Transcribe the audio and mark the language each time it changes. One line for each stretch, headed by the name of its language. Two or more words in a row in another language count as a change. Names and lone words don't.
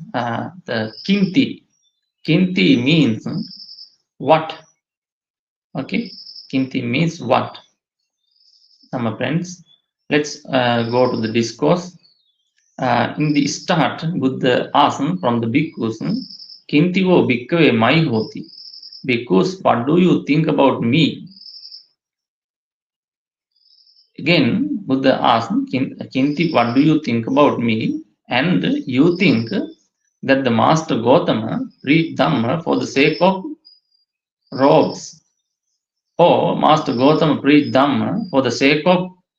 English: The Kinti. Kinti means what? Okay, Kinti means what? My friends, let's go to the discourse. In the start, Buddha asked from the Bhikkhus,
Pali: Kinti wo bhikkhave mai hoti.
English: Bhikkhus, what do you think about me? Again, Buddha asked, Kinti, what do you think about me? And you think that the Master Gautama preached Dhamma for the sake of robes, or Master Gautama preached Dhamma for the sake of